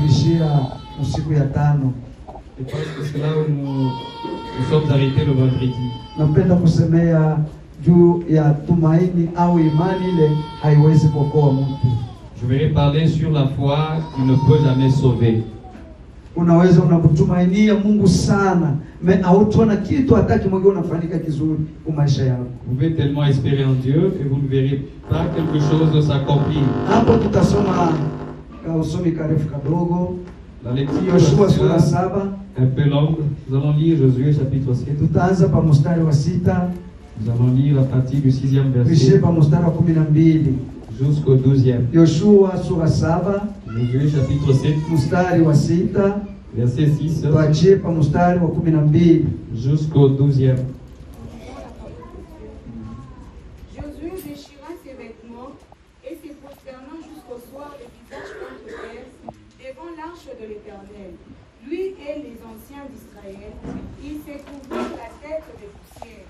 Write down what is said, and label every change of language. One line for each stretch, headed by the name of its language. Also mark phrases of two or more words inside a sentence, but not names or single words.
Swahili: tulishia usiku ya tano.
French: Et parce que c'est là où nous sommes arrêtés le vendredi.
Swahili: Napenda kusemea juu ya tumaini au imani ile haiwezi kuokoa mtu.
French: Je vais parler sur la foi qui ne peut jamais sauver.
Swahili: Unaweza unamtumainia Mungu sana, hautaona kitu hata kimoja unafanyika kizuri kwa maisha yako.
French: Vous pouvez tellement espérer en Dieu et vous ne verrez pas quelque chose s'accomplir.
Swahili: Hapo tutasoma usomi karefu kadogo.
French: La lecture
Swahili: Yoshua sura sera 7.
French: un peu longue. Nous allons lire Josué chapitre 7.
Swahili: Tutaanza pa mstari wa 6.
French: Nous allons lire à partir du 6e
Swahili: tuishie
French: verset
Swahili: pa mstari wa 12.
French: jusqu'au 12e.
Swahili: Yoshua sura 7.
French: Josué chapitre 7,
Swahili: mstari wa 6.
French: verset 6
Swahili: tuachie pa mstari wa 12.
French: jusqu'au 12e. Josué déchira ses vêtements et se prosternant jusqu'au soir le visage contre terre devant l'arche de l'Éternel. Lui et les anciens d'Israël, ils se couvrirent la tête de poussière.